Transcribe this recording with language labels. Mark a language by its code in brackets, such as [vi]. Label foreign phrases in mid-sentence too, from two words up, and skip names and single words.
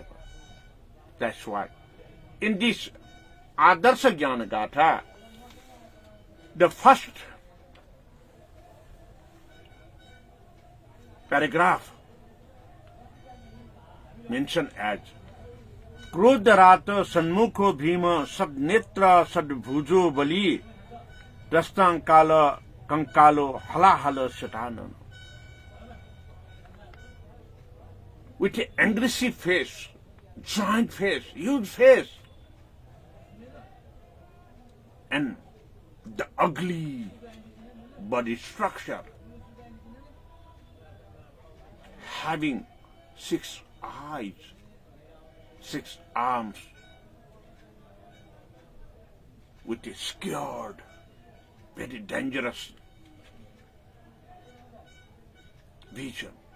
[en] That's why in this Adarsha Jnana Gatha, the first paragraph mentioned as [sa] Krodharata Sanmukho Bhima Sadnetra Sadbhujo Bali Rastankala Kankalo Halahala Satanana. [en] With an aggressive face, giant face, huge face, and the ugly body structure, having 6 eyes, 6 arms, with a scared, very dangerous vision.